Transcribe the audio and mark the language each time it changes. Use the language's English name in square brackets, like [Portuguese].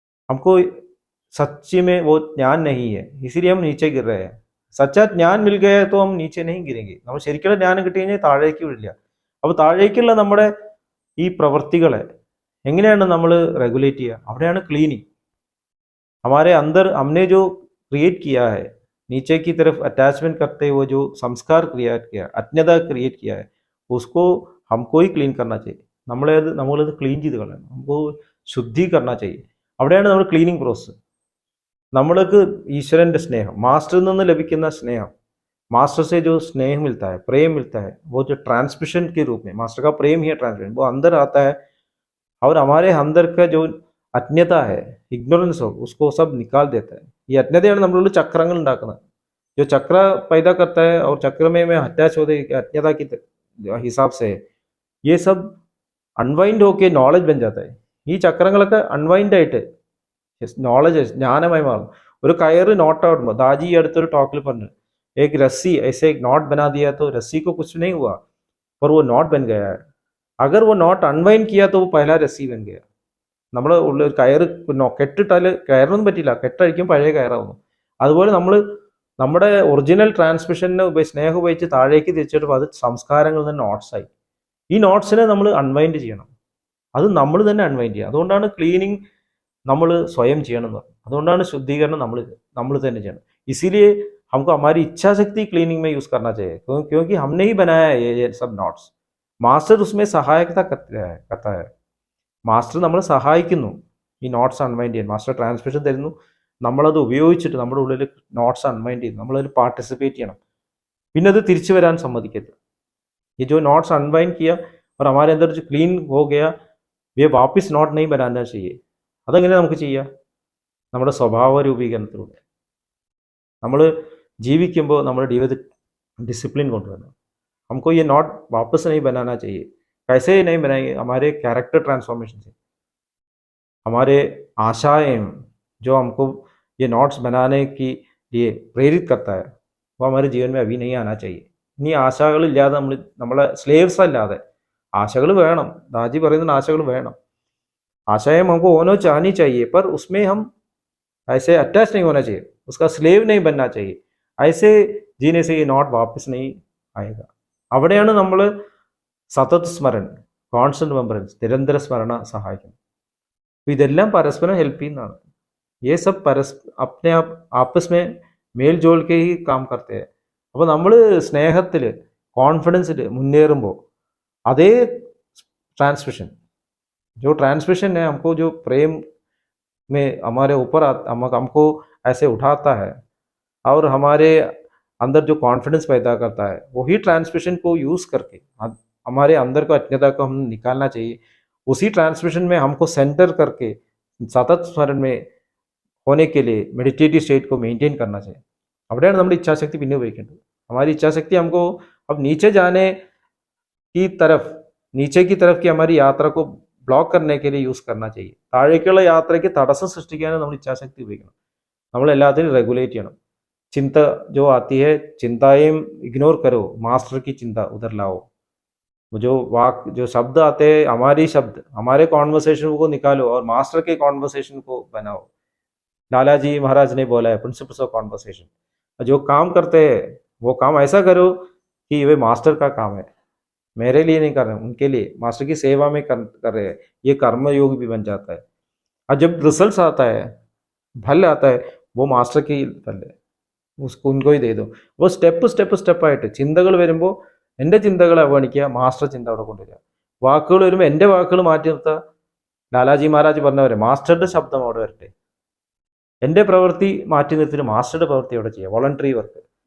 [Hindi] हमको सच्ची में वो ज्ञान नहीं है, इसीलिए हम नीचे गिर रहे हैं. സച്ചാ ജ്ഞാൻ മിൽ ഗയ തോ ഹം നീച്ചെ നഹീം ഗിരേംഗെ. [Malayalam] നമ്മൾ ശരിക്കുള്ള ജ്ഞാനം കിട്ടി കഴിഞ്ഞാൽ താഴേക്ക് വീഴില്ല. അപ്പോൾ താഴേക്കുള്ള നമ്മുടെ ഈ പ്രവൃത്തികളെ എങ്ങനെയാണ് നമ്മൾ റെഗുലേറ്റ് ചെയ്യുക? അവിടെയാണ് ക്ലീനിങ്. [Hindi] हमारे अंदर हमने जो क्रिएट किया है, नीचे की तरफ अटैचमेंट करते हुए जो संस्कार क्रिएट किया, अज्ञता क्रिएट किया है, उसको हमको ही क्लीन करना चाहिए. [Malayalam] നമ്മളത് ക്ലീൻ ചെയ്ത് കളയണം. നമുക്ക് ശുദ്ധി [Hindi] करना चाहिए. [Malayalam] അവിടെയാണ് നമ്മൾ ക്ലീനിങ് പ്രോസസ്സ്. നമ്മൾക്ക് ഈശ്വരൻ്റെ സ്നേഹം, മാസ്റ്ററിൽ നിന്ന് ലഭിക്കുന്ന സ്നേഹം, [Hindi] मास्टर से जो स्नेह मिलता है, प्रेम मिलता है, वो जो ट्रांसमिशन के रूप में, मास्टर का प्रेम ही है ट्रांसमिशन, वो अंदर आता है. और हमारे अंदर का जो അജ്ഞത है, इग्नोरेंस हो, उसको सब निकाल देता है. [Malayalam] ഈ അജ്ഞതയാണ് നമ്മളുള്ള ചക്രങ്ങൾ ഉണ്ടാക്കുന്നത്. [Hindi] जो चक्र पैदा करता है और चक्र में अटैच होते अज्ञता की हिसाब से ये सब अनवाइंड होके नॉलेज बन जाता है. [Malayalam] ഈ ചക്രങ്ങളൊക്കെ അൺവൈൻഡ് ആയിട്ട് നോളജ് ജ്ഞാനമായി മാറും. ഒരു കയറ് നോട്ട് ആവുമ്പോൾ ദാജി ഈ അടുത്തൊരു ടോക്കിൽ പറഞ്ഞു, [Hindi] एक रस्सी ऐसे एक नॉट बना दिया तो रस्सी को कुछ नहीं हुआ, पर वो नॉट बन गया है. अगर वो नॉट अनवाइंड किया तो वो पहला रस्सी बन गया. [Malayalam] നമ്മൾ ഉള്ള ഒരു കയറ് കെട്ടിട്ടാൽ കയറൊന്നും പറ്റില്ല, കെട്ടഴിക്കും പഴയ കയറാവുന്നു. അതുപോലെ നമ്മൾ നമ്മുടെ ഒറിജിനൽ ട്രാൻസ്മിഷനെ സ്നേഹം ഉപയോഗിച്ച് താഴേക്ക് തിരിച്ചിട്ട് അത് സംസ്കാരങ്ങളിൽ നിന്ന് നോട്ട്സായി. ഈ നോട്ട്സിനെ നമ്മൾ അൺവൈൻഡ് ചെയ്യണം. അത് നമ്മൾ തന്നെ അൺവൈൻഡ് ചെയ്യണം. അതുകൊണ്ടാണ് ക്ലീനിങ് നമ്മൾ സ്വയം ചെയ്യണം എന്ന് പറഞ്ഞത്. അതുകൊണ്ടാണ് ശുദ്ധീകരണം നമ്മൾ തന്നെ ചെയ്യണം. इसीलिए हमको हमारी इच्छा शक्ति क्लीनिंग में यूज़ करना चाहिए, क्योंकि हमने ही बनाया है ये सब नोट्स. मास्टर उसमें सहायता करता है. മാസ്റ്റർ നമ്മളെ സഹായിക്കുന്നു ഈ നോട്ട്സ് അൺവൈൻഡ് ചെയ്യാൻ. മാസ്റ്റർ ട്രാൻസ്മിഷൻ തരുന്നു, നമ്മളത് ഉപയോഗിച്ചിട്ട് നമ്മുടെ ഉള്ളിൽ നോട്ട്സ് അൺവൈൻഡ് ചെയ്യുന്നു, നമ്മളതിൽ പാർട്ടിസിപ്പേറ്റ് ചെയ്യണം. പിന്നെ അത് തിരിച്ചു വരാൻ സമ്മതിക്കരുത്. [Hindi] ये जो नोट्स अनवाइंड किया और हमारे अंदर जो क्लीन हो गया, ये वापस नोट नहीं बनाना चाहिए. [Malayalam] അതെങ്ങനെ നമുക്ക് ചെയ്യാം? നമ്മുടെ സ്വഭാവ രൂപീകരണത്തിലൂടെ. നമ്മൾ ജീവിക്കുമ്പോൾ നമ്മുടെ ജീവിതത്തിൽ ഡിസിപ്ലിൻ കൊണ്ടുവരണം. [Hindi] हमको ये नोट वापस नहीं बनाना चाहिए. कैसे नहीं बनाएंगे? हमारे कैरेक्टर ट्रांसफॉर्मेशन से, हमारे आशाएं जो हमको ये नोट्स बनाने की लिए प्रेरित करता है, वो हमारे जीवन में अभी नहीं आना चाहिए. [Malayalam] ഇനി ആശകളില്ലാതെ നമ്മളെ സ്ലേവ്സ് അല്ലാതെ ആശകൾ വേണം. ദാജി പറയുന്ന ആശകൾ വേണം. [Hindi] आशाएं हमको होना चाहनी चाहिए, पर उसमें हम ऐसे अटैच नहीं होना चाहिए, उसका स्लेव नहीं बनना चाहिए. ऐसे जीने से ये नॉट वापस नहीं आएगा. [Malayalam] അവിടെയാണ് നമ്മൾ സതത് സ്മരൺ, കോൺസ്റ്റന്റ് മെമ്പറൻസ്, നിരന്തര സ്മരണ സഹായിക്കും. അപ്പോൾ ഇതെല്ലാം പരസ്പരം ഹെൽപ്പ് ചെയ്യുന്നതാണ്. [Hindi] ये सब अपने आप आपस में मेल जोल के ही काम करते हैं. [Malayalam] അപ്പോൾ നമ്മൾ സ്നേഹത്തിൽ കോൺഫിഡൻസിൽ മുന്നേറുമ്പോൾ അതേ [Hindi] ट्रांसमिशन, जो ट्रांसमिशन है हमको जो प्रेम में हमारे ऊपर हमको ऐसे उठाता है और हमारे अंदर जो कॉन्फिडेंस पैदा करता है, वही ट्रांसमिशन को यूज़ करके हमारे अंदर का अज्ञता को हम निकालना चाहिए. उसी ट्रांसमिशन में हमको सेंटर करके सतत स्मरण में होने के लिए मेडिटेटिव स्टेट को मेंटेन करना चाहिए. [Malayalam] അവിടെയാണ് നമ്മുടെ ഇച്ഛാശക്തി പിന്നെ ഉപയോഗിക്കേണ്ടത്. [Hindi] हमारी इच्छाशक्ति हमको अब नीचे जाने की तरफ, नीचे की तरफ की हमारी यात्रा को ബ്ലോക്ക് करने के लिए യൂസ് करना चाहिए. [Malayalam] താഴേക്കുള്ള യാത്രയ്ക്ക് തടസ്സം സൃഷ്ടിക്കാനും നമ്മൾ ഇച്ഛാശക്തി ഉപയോഗിക്കണം. നമ്മൾ എല്ലാത്തിനും റെഗുലേറ്റ് ചെയ്യണം. [Hindi] ചിന്ത जो आती है, चिंताएं इग्नोर करो, मास्टर की चिंता उधर लाओ. जो जो शब्द आते हैं, हमारी शब्द, हमारे कॉन्वर्सेशन को निकालो और मास्टर के कॉन्वर्सेशन को बनाओ. लाला जी महाराज ने बोला है, प्रिंसिपल्स ऑफ कॉन्वर्सेशन. जो काम करते हैं वो काम ऐसा करो कि वे मास्टर का काम है. मेरे लिए नहीं कर रहे हैं, उनके लिए मास्टर की सेवा में कर रहे हैं, ये कर्म योग भी बन जाता है। और जब रिजल्ट्स आता है, फल आता है, वो मास्टर की फल है, उसको उनको ही दे दो. [Malayalam] അപ്പോൾ സ്റ്റെപ്പായിട്ട് ചിന്തകൾ വരുമ്പോൾ എൻ്റെ ചിന്തകളെ അവഗണിക്കുക, മാസ്റ്റർ ചിന്ത അവിടെ കൊണ്ടുവരിക. വാക്കുകൾ വരുമ്പോൾ എൻ്റെ വാക്കുകൾ മാറ്റി നിർത്തുക. ലാലാജി മഹാരാജ് പറഞ്ഞവരെ മാസ്റ്ററുടെ ശബ്ദം അവിടെ വരട്ടെ. എൻ്റെ പ്രവൃത്തി മാറ്റി നിർത്തിയിട്ട് മാസ്റ്ററുടെ പ്രവൃത്തി അവിടെ ചെയ്യുക. Voluntary work.